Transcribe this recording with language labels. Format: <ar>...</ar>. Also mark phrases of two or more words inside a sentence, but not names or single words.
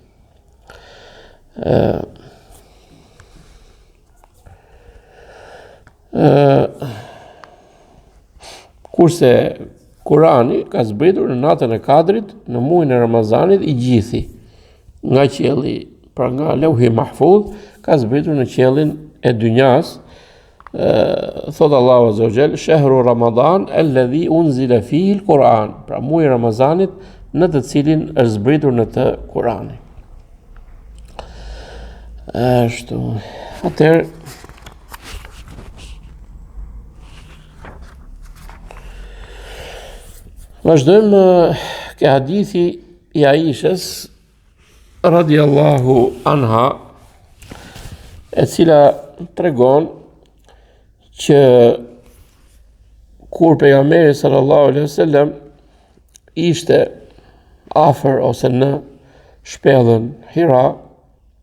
<sq>Kurse Kurani ka zbritur në natën e Kadrit në muajin e Ramazanit I gjithi. Nga qielli, pra nga Lauhi Mahfudh, ka zbritur në qiellin e dynjas. Thot Allahu</sq> <ar>عز وجل, شهر رمضان الذي أنزل فيه القرآن.</ar> <sq>Pra muaji I Ramazanit në të cilin është zbritur në të Kurani. Ashtu. Atëherë vazhdojmë ke hadithi I Aishës</sq> <ar>رضي الله عنها,</ar> <sq>e cila tregon që kur pejgamberi</sq> <ar>صلى الله عليه وسلم</ar> <sq>ishte afër ose në shpellën Hira,</sq>